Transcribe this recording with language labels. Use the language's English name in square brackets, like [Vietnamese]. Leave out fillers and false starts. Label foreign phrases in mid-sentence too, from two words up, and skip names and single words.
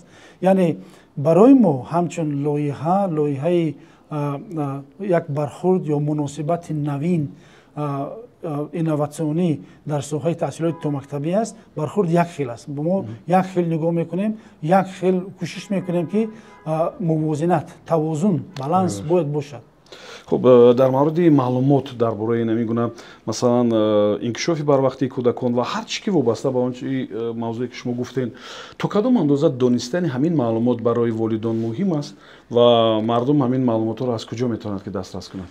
[Tajik] Яъне барои мо ҳамчун лоиҳаи як бархурд ё муносибати навин инноватсионӣ дар соҳаи таҳсилоти томактабӣ аст, бархурд якхел аст. мо якхел нигоҳ мекунем, якхел кӯшиш мекунем ки мувозинат, тавозун, баланс бояд бошад. [Persian] خب در مورد معلومات درباره این میگونه مثلا انکشاف بروقتی کودکان و هر چی که وابسته به اون موضوعی که شما گفتین تو کدام اندازه دانستن همین معلومات برای والدان مهم است و مردم همین معلومات رو از کجا میتونند که دسترس کنند؟